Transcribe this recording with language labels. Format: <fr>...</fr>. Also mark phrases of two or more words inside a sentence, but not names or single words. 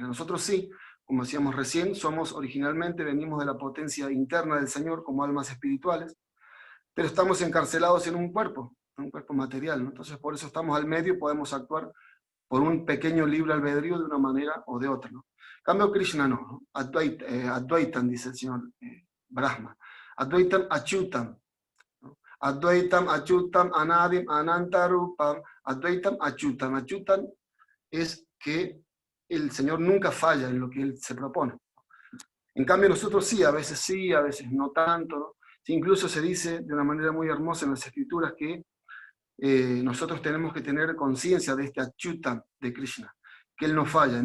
<es>Nosotros sí, como decíamos recién, venimos de la potencia interna del Señor como almas espirituales, pero estamos encarcelados en un cuerpo material, ¿no? Entonces, por eso estamos al medio y podemos actuar por un pequeño libre albedrío de una manera o de otra, ¿no? En cambio, Krishna no, ¿no? Advaitam, dice el señor Brahma.</es> <sa>Advaitam Achyutam, ¿no? Advaitam Achyutam Anadim Anantarupam. Advaitam Achyutam.</sa> <es>Achyutam es que el Señor nunca falla en lo que Él se propone. En cambio, nosotros sí, a veces no tanto, ¿no? Sí, incluso se dice de una manera muy hermosa en las Escrituras que nosotros tenemos que tener conciencia de este achyutam de Krishna, que Él no falla.</es>